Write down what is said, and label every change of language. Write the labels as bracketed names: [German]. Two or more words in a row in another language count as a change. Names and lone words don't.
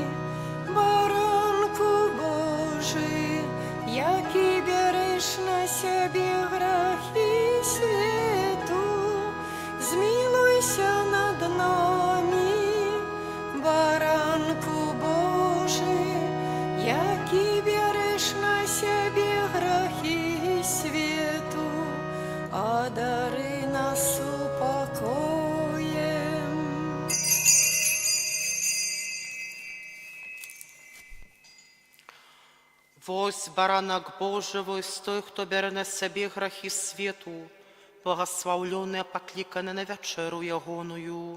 [Ukrainian] Баранку Божий, який береш на себе грехи світу, змилуйся над нами. Баранку Божий, який береш на себе грехи світу, одари нас упокоєм. [Belarusian] Вось баранак Божий, вось той, хто бере на себе грахи свету, [Ukrainian] благословлений, покликаний [Belarusian] на вечеру ягоную.